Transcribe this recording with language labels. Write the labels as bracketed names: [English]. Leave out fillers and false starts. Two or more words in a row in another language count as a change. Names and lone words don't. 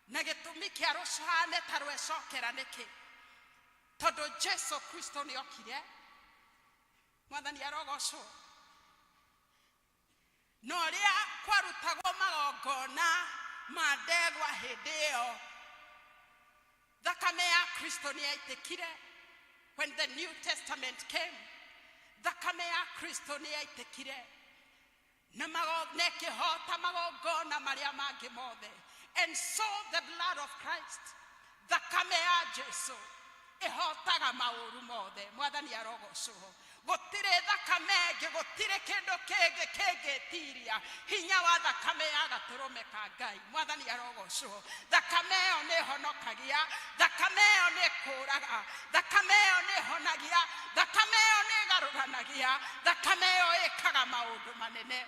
[Kikuyu] na gĩtũmi kĩa rũcane ta rwecokera nĩkĩ tondũ Jesu Kristo nĩ okire. Mwathani arogocwo. Na ũrĩa kwarutagwo magongona ma ndegwa hĩndĩ ĩyo thakame ya Kristo nĩ yaitĩkire. [English] When the New Testament came, [Kikuyu] thakame ya Kristo nĩ yaitĩkire na nekĩhota magongona marĩa mangĩ mothe. [English] And so the blood of Christ, [Kikuyu] thakame ya Jesu ĩhotaga maũru mothe. Mwathani arogocwo. Gũtirĩ thakame ĩngĩ, gũtirĩ kĩndũ kĩngĩ kĩngĩtiria hinya wa thakame ya Gatũrũme ka Ngai. Mwathani arogocwo. Thakame ĩyo nĩ ĩhonokagia, thakame ĩyo nĩ ĩkũraga, thakame ĩyo nĩ ĩhonagia, thakame ĩyo nĩ ĩgarũranagia, thakame ĩyo ĩkaga maũndũ manene.